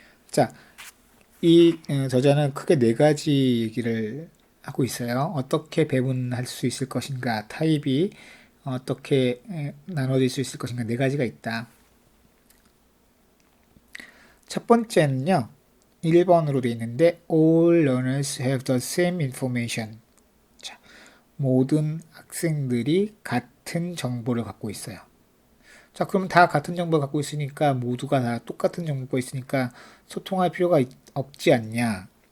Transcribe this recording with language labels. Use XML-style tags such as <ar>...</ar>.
<ko>자, 이 저자는 크게 네 가지 얘기를 하고 있어요. 어떻게 배분할 수 있을 것인가, 타입이 어떻게 나눠질 수 있을 것인가, 네 가지가 있다. 첫 번째는요, 1번으로 되어 있는데</ko> <en>All learners have the same information.</en> <ko>자, 모든 학생들이 같은 정보를 갖고 있어요. 자, 그럼 다 같은 정보를 갖고 있으니까 모두가 다 똑같은 정보가 있으니까 소통할 필요가 없지 않냐?</ko>